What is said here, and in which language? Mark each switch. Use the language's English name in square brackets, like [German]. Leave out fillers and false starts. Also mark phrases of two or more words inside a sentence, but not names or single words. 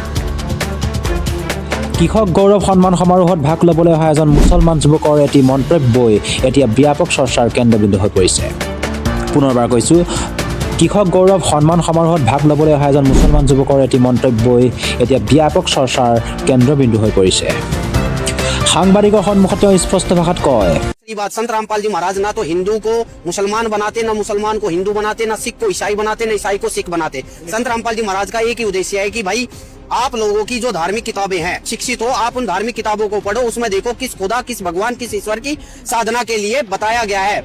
[Assamese] কৃষক গৌৰৱ সন্মান সমাৰোহত ভাগ ল'বলৈ অহা এজন মুছলমান যুৱকৰ এটি মন্তব্যই এতিয়া ব্যাপক চৰ্চাৰ কেন্দ্ৰবিন্দু হৈ পৰিছে। পুনৰবাৰ কৈছোঁ, কৃষক গৌৰৱ সন্মান সমাৰোহত ভাগ ল'বলৈ অহা এজন মুছলমান যুৱকৰ এটি মন্তব্যই এতিয়া ব্যাপক চৰ্চাৰ কেন্দ্ৰবিন্দু হৈ পৰিছে। সাংবাদিকৰ সন্মুখত তেওঁ স্পষ্ট ভাষাত কয়, [Hindi] बात संत रामपाल जी महाराज ना तो हिंदू को मुसलमान बनाते, ना मुसलमान को हिंदू बनाते, ना सिख को ईसाई बनाते, ना ईसाई को सिख बनाते। संत रामपाल जी महाराज का एक ही उद्देश्य है कि भाई आप लोगों की जो धार्मिक किताबें हैं, शिक्षित हो, आप उन धार्मिक किताबों को पढ़ो, उसमें देखो किस खुदा, किस भगवान, किस ईश्वर की साधना के लिए बताया गया है।